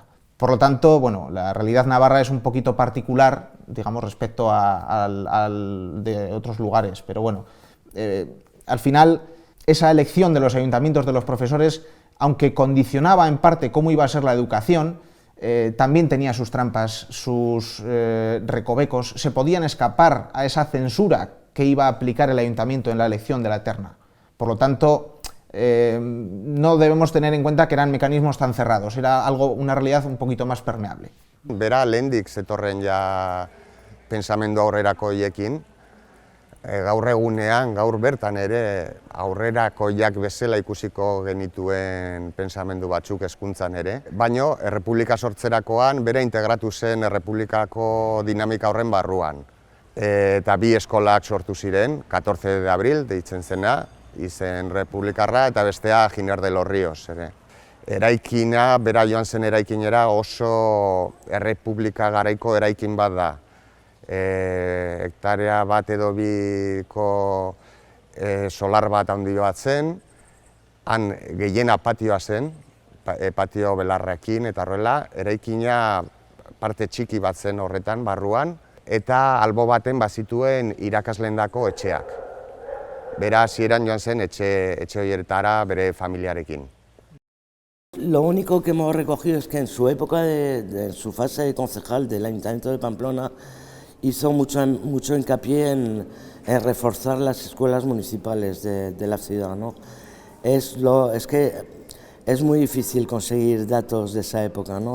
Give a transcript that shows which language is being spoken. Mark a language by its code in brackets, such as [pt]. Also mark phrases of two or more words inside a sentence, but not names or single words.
[es] Por lo tanto, bueno, la realidad navarra es un poquito particular, digamos, respecto de otros lugares, pero bueno, al final, esa elección de los ayuntamientos de los profesores, aunque condicionaba en parte cómo iba a ser la educación, también tenía sus trampas, sus recovecos, se podían escapar a esa censura que iba a aplicar el ayuntamiento en la elección de la terna. Por lo tanto, no debemos tener en cuenta que eran mecanismos tan cerrados, era una realidad un poquito más permeable. [eu] Bera lehendik zetorren ja pensamendu aurrerakoiekin, gaur egunean, gaur bertan ere aurrerakoiak bezala ikusiko genituen pensamendu batzuk hezkuntzan ere. Baina, errepublika sortzerakoan bere integratu zen errepublikako dinamika horren barruan. Eta bi eskolak sortu ziren, [es] 14 de abril [eu] deitzen zena, izen republikarra, eta bestea Giner de los Ríos ere. Eraikina, bera joan zen eraikinera oso errepublika garaiko eraikin bat da. Hektarea bat edo biko solar bat handi bat zen, han gehiena patioa zen, patio belarrekin eta horrela, eraikina parte txiki bat zen horretan, barruan, eta albo baten bazituen irakasleendako etxeak. Bera hasieran joan zen etxe horretara bere familiarekin. [es] Lo único que hemos recogido es que en su época, en su fase de concejal del Ayuntamiento de Pamplona, hizo mucho hincapié en reforzar las escuelas municipales de la ciudad, ¿no? Es que es muy difícil conseguir datos de esa época, ¿no?